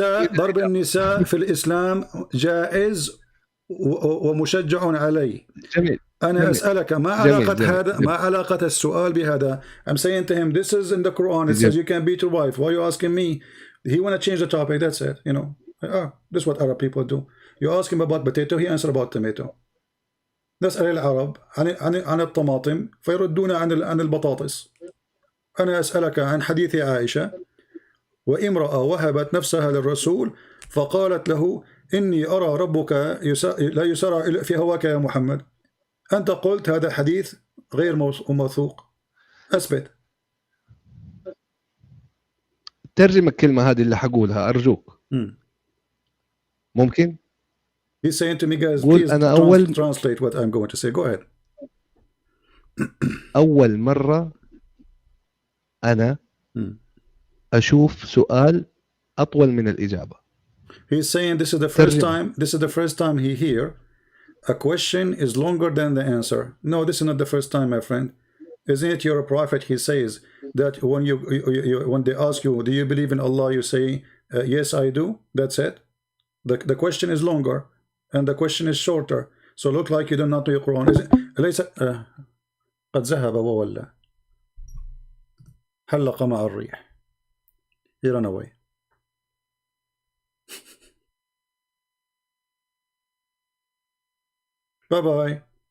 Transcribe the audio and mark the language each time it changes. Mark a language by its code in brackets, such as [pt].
[ar] ضرب النساء في الإسلام جائز ومشجع عليه. جميل. أنا جميل. أسألك ما علاقة جميل. هذا ما علاقة السؤال بهذا؟ [en] I'm saying to him this is in the Quran, it says you can beat your wife. Why are you asking me? He want to change the topic, that's it, you know. This is what Arab people do. You ask him about potato, he answer about tomato. [ar] نسأل العرب عن الطماطم فيردون عن البطاطس. أنا أسألك عن حديث عائشة وامرأة وهبت نفسها للرسول فقالت له إني أرى ربك لا يسارع في هواك يا محمد. أنت قلت هذا حديث غير موثوق. أثبت. ترجم الكلمة هذه اللي حقولها أرجوك. ممكن؟ [en] He's saying to me, guys, please translate what I'm going to say. Go ahead. [ar] أول مرة أنا أشوف سؤال أطول من الإجابة. [en] He's saying this is the first time he hear a question is longer than the answer. No, this is not the first time, my friend. Isn't it you're a prophet? He says that when they ask you, do you believe in Allah? You say, yes, I do. That's it. The question is longer and the question is shorter. So look like you do not know your Quran. [ar] ليس قد ذهب وولى حلق مع الريح. [en] He ran away. Bye bye.